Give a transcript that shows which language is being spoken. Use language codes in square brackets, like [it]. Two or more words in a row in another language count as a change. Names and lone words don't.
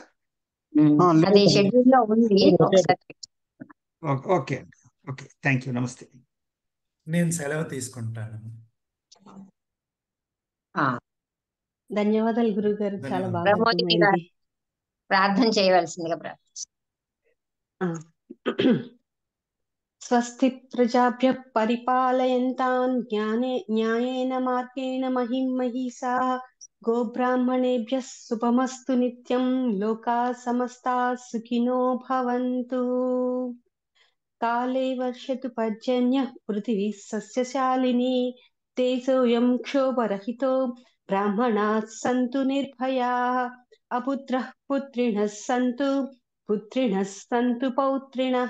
[te] అది షెడ్యూల్ లో ఉంది. ఒకసారి ఓకే అండి, ఓకే, [en] thank you, [te] నమస్తే. నేను సెలవు తీసుకుంటాను. ధన్యవాదాలు గురువు గారు, చాలా బాగా ప్రమోదిని అర్థమైంది. గారు ప్రార్థన చేయవలసిందిగా [sa] స్వస్తి ప్రజాభ్య పరిపాలయంతాం న్యాయేన మార్గేణ మహిం మహిషాః గోబ్రాహ్మణేభ్యः శుభమస్తు నిత్యం. లోకాः సమస్తాः సుఖినో భవంతు. కాలే వర్షతు పర్జన్యః పృథివీ సస్యశాలిని. తేజోయం క్షోభరహితో బ్రాహ్మణాः సంతు నిర్భయాः. అపుత్రః పుత్రిణः సంతు పుత్రిణः సంతు పౌత్రిణः.